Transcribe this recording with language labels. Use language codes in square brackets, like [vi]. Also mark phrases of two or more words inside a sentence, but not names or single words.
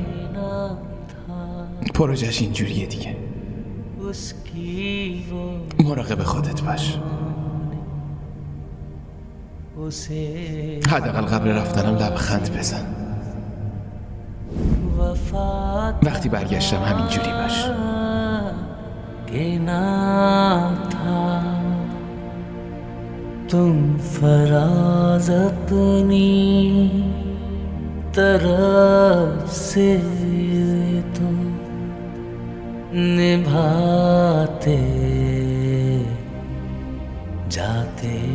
[fa] پروژهش اینجوریه دیگه. مراقب خودت باش. حداقل قبل رفتنم لبخند بزن. وقتی برگشتم همینجوری باش. [hi] तुम फराज अपनी तरफ से तो निभाते जाते